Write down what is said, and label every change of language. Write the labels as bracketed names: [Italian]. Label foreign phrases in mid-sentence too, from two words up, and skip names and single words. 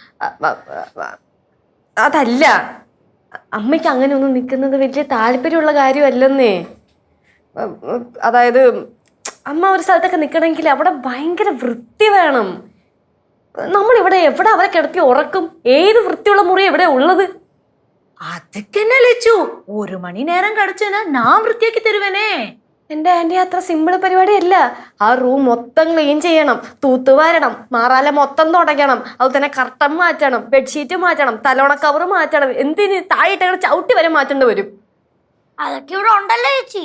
[Malayalam] അതല്ല, അമ്മയ്ക്ക് അങ്ങനെ ഒന്നും നിൽക്കുന്നത് വലിയ താല്പര്യമുള്ള കാര്യമല്ലെന്നേ. അതായത് അമ്മ ഒരു സ്ഥലത്തൊക്കെ നിൽക്കണമെങ്കിൽ അവിടെ ഭയങ്കര വൃത്തി വേണം. നമ്മളിവിടെ എവിടെ അവരെ കിടത്തി ഉറക്കും? ഏത് വൃത്തിയുള്ള മുറി എവിടെ ഉള്ളത്? [Tamil] அதுக்கு என்ன லட்சு, 1 மணி நேரம் கிடைச்சேன்னா நான் [Malayalam] വൃത്തിയാക്കി തരുവേനേ. എന്റെ ആന്റി, അത്ര സിമ്പിൾ പരിപാടിയല്ല. ആ റൂം മൊത്തം ക്ലീൻ ചെയ്യണം, തൂത്തുവാരണം, മാറാല മൊത്തം തുടയ്ക്കണം, അതുപോലെ തന്നെ കർട്ടൻ മാറ്റണം, ബെഡ്ഷീറ്റ് മാറ്റണം, തലോണ കവർ മാറ്റണം. എന്തിന് താഴെയിട്ട് ചവിട്ടി വരെ മാറ്റേണ്ടി വരും. അതൊക്കെ ഇവിടെ ഉണ്ടല്ലോ ചേച്ചി.